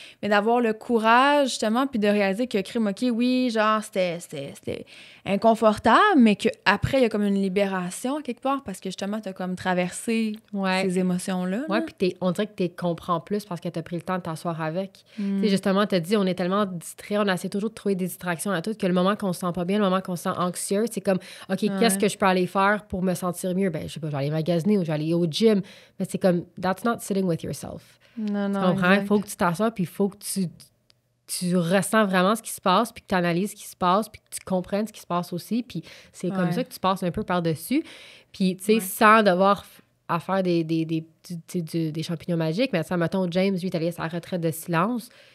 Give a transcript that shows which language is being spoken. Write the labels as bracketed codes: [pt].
[fr] Mais d'avoir le courage, justement, puis de réaliser que crime, OK, oui, genre, c'était inconfortable, mais qu'après, il y a comme une libération quelque part, parce que justement, t'as comme traversé ces émotions-là. Ouais, puis on dirait que tu comprends plus parce que t'as pris le temps de t'asseoir avec. Tu sais, justement, t'as dit, on est tellement distrait, on essaie toujours de trouver des distractions à tout, que le moment qu'on se sent pas bien, le moment qu'on se sent anxieux, c'est comme, OK, qu'est-ce que je peux aller faire pour me sentir mieux? Ben, je sais pas, je vais aller magasiner ou je vais aller au gym. Mais c'est comme, [en] that's not sitting with yourself. [fr] Non, Tu comprends? Il faut que tu t'assoies, puis il faut que tu ressens vraiment ce qui se passe, puis que tu analyses ce qui se passe, puis que tu comprennes ce qui se passe aussi. Puis c'est comme ça que tu passes un peu par-dessus. Puis, tu sais, sans devoir à faire des champignons magiques, mais ça, mettons, James, lui, il est allé à sa retraite de silence.